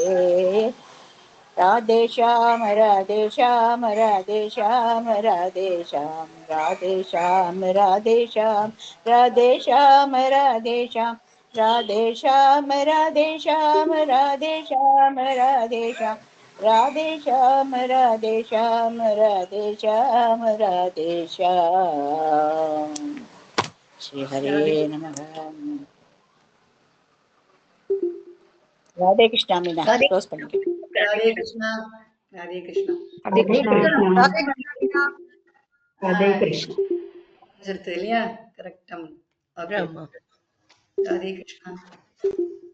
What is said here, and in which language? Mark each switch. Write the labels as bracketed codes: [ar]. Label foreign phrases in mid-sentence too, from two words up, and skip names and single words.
[sa] राधे श्याम राधे श्याम राधे श्याम राधे श्याम राधे श्याम राधे श्याम राधे श्याम राधे श्याम राधे श्याम राधे श्याम राधे श्याम राधे श्याम राधे श्याम राधे श्याम राधे श्याम राधे श्याम. श्री हरे नमः. राधे कृष्णा. [ta] मीना क्लोज பண்ணிட்டு. ராதே கிருஷ்ணா. ராதே கிருஷ்ணா. ராதே கிருஷ்ணா. ராதே கிருஷ்ணா. இல்லையா? கரெக்டா. ராதே கிருஷ்ணா.